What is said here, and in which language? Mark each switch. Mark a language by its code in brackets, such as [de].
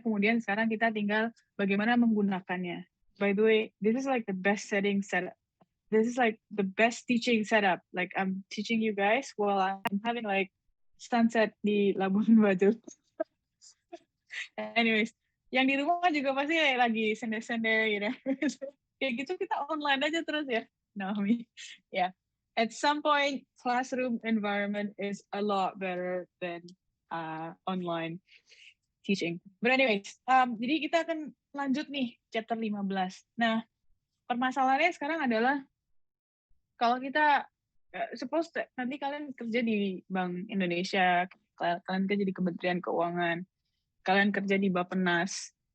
[id] Kemudian sekarang kita tinggal bagaimana menggunakannya. [en] By the way, this is like the best setting setup. This is like the best teaching setup. Like I'm teaching you guys while I'm having like sunset di Labuan Bajo. [id] Anyways, yang di rumah juga pasti lagi sender-sender gitu. Kayak gitu kita online aja terus ya. Naomi. Yeah. [en] At some point, classroom environment is a lot better than online teaching. But anyways, [id] jadi kita akan lanjut nih chapter 15. Nah, permasalahannya sekarang adalah kalau kita suppose nanti kalian kerja di Bank Indonesia, kalian kerja di Kementerian Keuangan, kalian kerja di Bappenas,